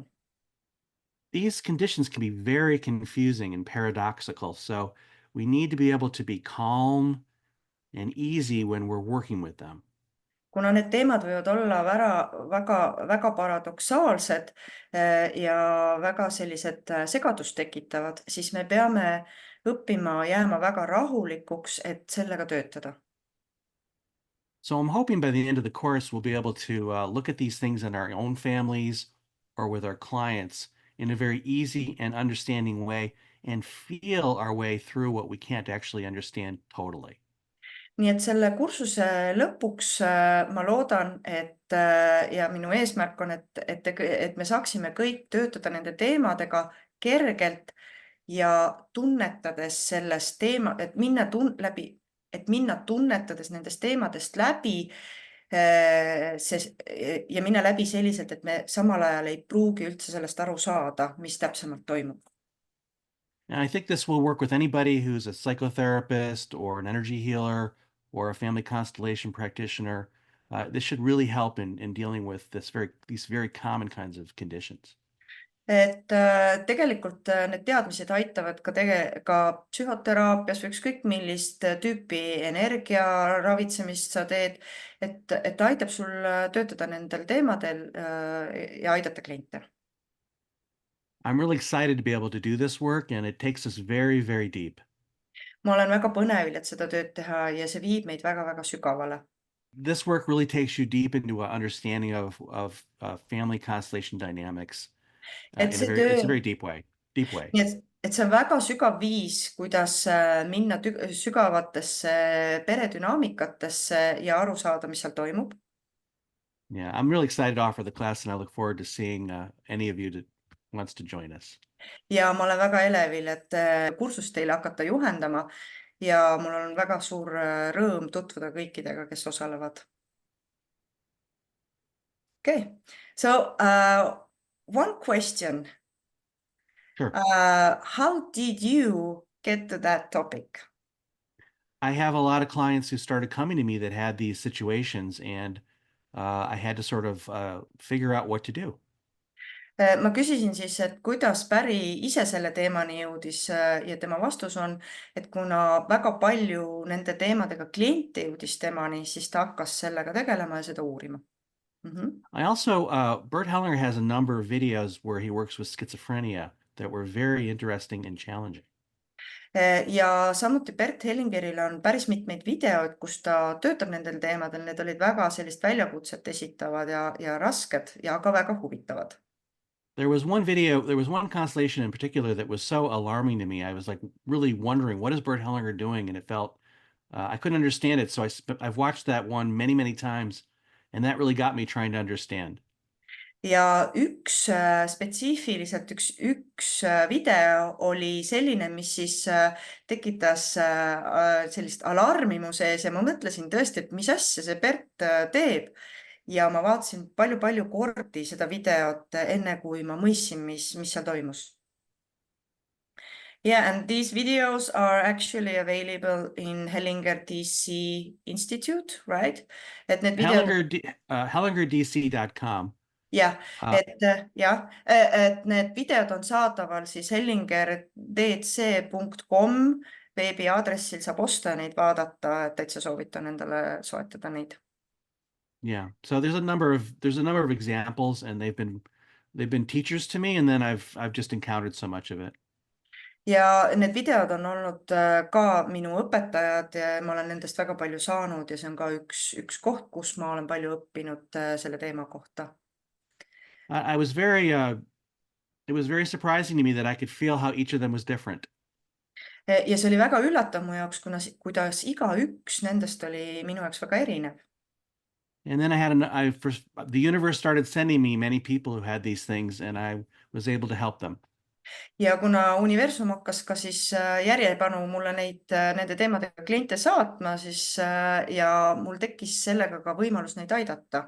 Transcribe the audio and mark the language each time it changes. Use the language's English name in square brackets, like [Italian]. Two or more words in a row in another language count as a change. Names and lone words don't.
[English] These conditions can be very confusing and paradoxical, so we need to be able to be calm and easy when we're working with them. [Estonian] Kuna need teemad võivad olla väga paradoksaalsed ja väga sellised segadust tekitavad, siis me peame õppima jääma väga rahulikuks, et sellega töötada. [English] So I'm hoping by the end of the course, we'll be able to look at these things in our own families or with our clients in a very easy and understanding way and feel our way through what we can't actually understand totally. [Estonian] Nii et selle kursuse lõpuks ma loodan, et ja minu eesmärk on, et me saaksime kõik töötada nende teemadega kergelt ja tunnetades sellest teema, et minna tunnetades nendest teemadest läbi ja minna läbi selliselt, et me samal ajal ei pruugi üldse sellest aru saada, mis täpsemalt toimub. [English] And I think this will work with anybody who's a psychotherapist or an energy healer or a family constellation practitioner. This should really help in dealing with these very common kinds of conditions. [Estonian] Et tegelikult need teadmised aitavad ka psühhoteraapias või ükskõik millist tüüpi energia ravitsemist sa teed, et aitab sul töötada nendel teemadel ja aidata kliente. [English] I'm really excited to be able to do this work, and it takes us very, very deep. [Estonian] Ma olen väga põnevil, et seda tööd teha ja see viib meid väga-väga sügavale. [English] This work really takes you deep into an understanding of family constellation dynamics [Estonian] Et see töö, [English] it's a very deep way. [Estonian] nii et see on väga sügav viis, kuidas minna sügavatesse peredünaamikatesse ja aru saada, mis seal toimub. [English] Yeah, I'm really excited to offer the class, and I look forward to seeing any of you that wants to join us. [Estonian] Ja ma olen väga elevil, et kursust teile hakata juhendama ja mul on väga suur rõõm tutvuda kõikidega, kes osalevad. [English] Okay, so one question. Sure. How did you get to that topic? I have a lot of clients who started coming to me that had these situations, and I had to sort of figure out what to do. [Estonian] Ma küsisin siis, et kuidas Päri ise selle teemani jõudis ja tema vastus on, et kuna väga palju nende teemadega kliente jõudis temani, siis ta hakkas sellega tegelema ja seda uurima. [English] I also, Bert Hellinger has a number of videos where he works with schizophrenia that were very interesting and challenging. [Estonian] Ja samuti Bert Hellingeril on päris mitmeid videoid, kus ta töötab nendel teemadel, need olid väga sellist väljakutset esitavad ja rasked ja ka väga huvitavad. [English] There was one constellation in particular that was so alarming to me. I was like really wondering, what is Bert Hellinger doing? And it felt, I couldn't understand it. So I've watched that one many, many times, and that really got me trying to understand. [Estonian] Ja spetsiifiliselt üks video oli selline, mis siis tekitas sellist alarmi mu sees ja ma mõtlesin tõesti, et mis asja see Bert teeb. Ja ma vaatasin palju kordi seda videot enne, kui ma mõistsin, mis seal toimus. [English] Yeah, and these videos are actually available in Hellinger DC Institute, right? [Estonian] Et need videod, HellingerDC.com. jah, Uh, et need videod on saadaval siis hellingerdc.com veebiaadressil saab osta ja neid vaadata, et täitsa soovitan endale soetada neid. [English] yeah. So there's a number of examples, and they've been teachers to me, and then I've just encountered so much of it. [Estonian] Ja need videod on olnud ka minu õpetajad ja ma olen nendest väga palju saanud ja see on ka üks koht, kus ma olen palju õppinud selle teema kohta. [English] I was very it was very surprising to me that I could feel how each of them was different. [Estonian] Ja see oli väga üllatav mu jaoks, kuidas igaüks nendest oli minu jaoks väga erinev. [English] And then the universe started sending me many people who had these things, and I was able to help them. [Estonian] Ja kuna universum hakkas ka siis järjepanu mulle nende teemadega kliente saatma, siis ja mul tekkis sellega ka võimalus neid aidata.